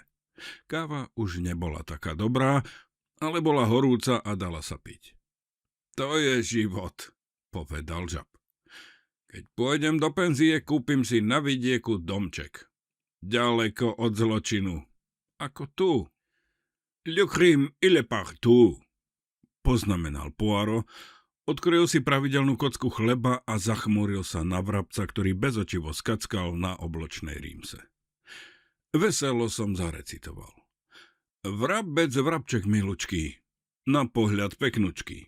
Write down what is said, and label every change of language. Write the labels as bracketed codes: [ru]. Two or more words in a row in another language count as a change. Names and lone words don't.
[sk] Káva už nebola taká dobrá, ale bola horúca a dala sa piť. To je život, povedal Žab. Keď pôjdem do penzie, kúpim si na vidieku domček. Ďaleko od zločinu. Ako tu. [fr] Le crime, il est partout, [sk] poznamenal Poirot, odkrojil si pravidelnú kocku chleba a zachmúril sa na vrabca, ktorý bezočivo skackal na obločnej rímse. Veselo som zarecitoval. Vrabec, vrabček milučký, na pohľad peknučký.